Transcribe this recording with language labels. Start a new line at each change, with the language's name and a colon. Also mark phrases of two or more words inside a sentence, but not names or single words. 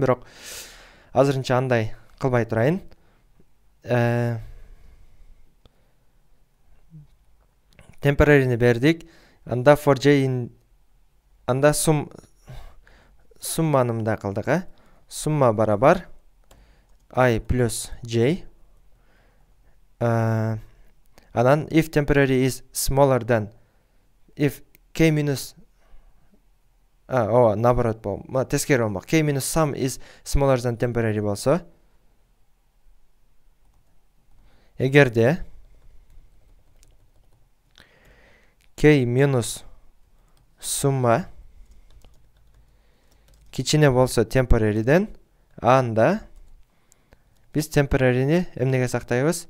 Kyrgyz: Бирок азырынча андай кылбай турайын. Temporary'ни бердик. Анда
English: for j
Kyrgyz: анда сумманы мындай кылдык, Сумма барабар
English: I plus j. Анан if temporary is smaller than if K minus
Kyrgyz: наоборот болмок. Тескери болмок.
English: K minus sum is smaller than temporary
Kyrgyz: болсо, эгерде
English: K minus
Kyrgyz: summa кичине болсо temporary'ден, анда биз temporary'ни эмнеге сактайбыз?